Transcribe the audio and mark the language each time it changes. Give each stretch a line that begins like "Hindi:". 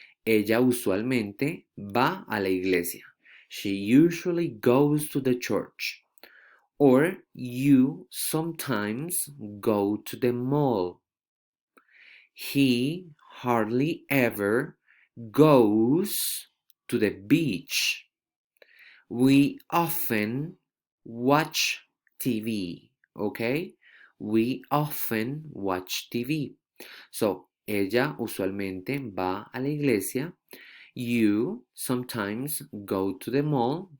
Spanish: Ella usualmente va a la iglesia.
English: She usually goes to the church. Or you sometimes go to the mall. He hardly ever goes to the beach. We often watch TV, okay? We often watch TV.
Spanish: So, ella usualmente va a la iglesia.
English: You sometimes go to the mall.